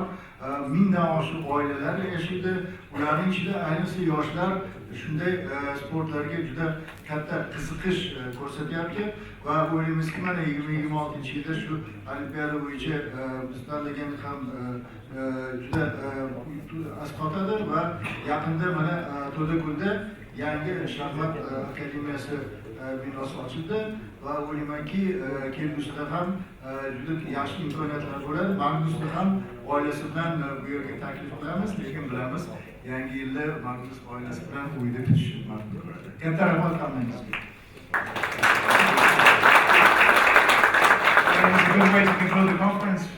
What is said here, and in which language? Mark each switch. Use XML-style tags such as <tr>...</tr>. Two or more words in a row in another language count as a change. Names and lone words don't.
<uz>1000dan oshiq oilalar yashaydi. Ularning ichida ayniqsa yoshlar shunday sportlarga juda katta qiziqish ko'rsatyapti va o'ylaymizki, mana 2026-yilda shu olimpiada bo'yicha biz tanlagan ham juda asqotadi va yaqinda mana To'dakulda yangi shaxmat akademiyasi binosi ochildi va o'ylaymanki kelgusida ham juda yaxshi imkoniyatlar bo'ladi. Magnusni ham oilasi bilan bu yerga taklif qilamiz, lekin bilamiz yangi yilda Magnus oilasi bilan uyda kutishi mumkin bo'ladi. Katta rahmat hammangizga.</uz> <en>It's a good way to conclude the conference.</en>